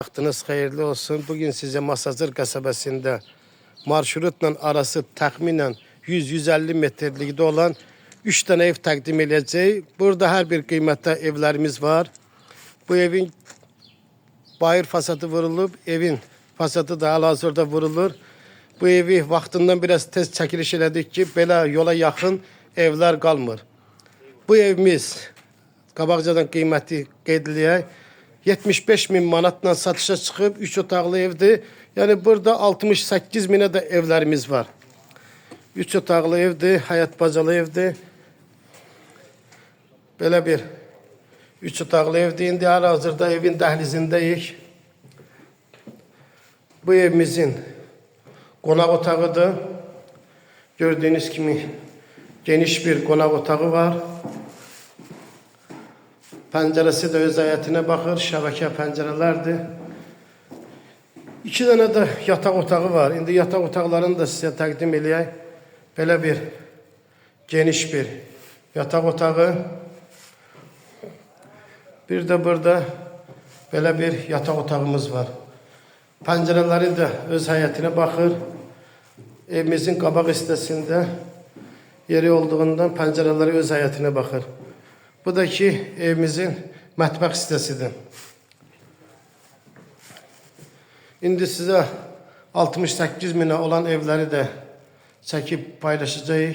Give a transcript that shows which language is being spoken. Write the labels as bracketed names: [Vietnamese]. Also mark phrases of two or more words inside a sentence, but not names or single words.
[Turkish] Vaktiniz hayırlı olsun. Bugün size Masazır kasabasında marşrutla arası tahminen 100-150 metrelikte olan 3 tane ev takdim edeceğiz. Burada her bir kıymetli evlerimiz var. Bu evin bayır fasadı vurulup evin fasadı da halihazırda vurulur. Bu evi vaktinden biraz tez çekiliş [Azerbaijani] elədik ki belə [Turkish] yola yakın evler kalmır. [Azerbaijani] Bu evimiz Qabaqcadan qiyməti qeyd edək. 75 bin manatla satışa çıxıb 3 otaqlı evdir. Yani burada 68 binə də evlərimiz var. 3 otaqlı evdir, həyat bacalı evdir. Belə bir 3 otaqlı evdir. İndi hal-hazırda evin dəhlizindəyik. Bu evimizin qonaq otağıdır. Gördüğünüz kimi geniş bir qonaq otağı var. [Turkish] Penceresi de öz hayatına bakır, şebeke pencerelerdi. 2 tane de yatak otağı var. Şimdi yatak otaqlarını da size takdim edeyim. Böyle bir geniş bir yatak otağı. Bir de burada böyle bir yatak otağımız var. Pencereleri de öz hayatına bakır. [Azerbaijani] Evimizin qabaq hissəsində yeri olduğundan pencereleri öz [Turkish] hayatına bakır. [Azerbaijani] Bu da ki evimizin mətbəx hissəsidir. İndi sizə 68 minə olan evləri də çəkib paylaşacağıq.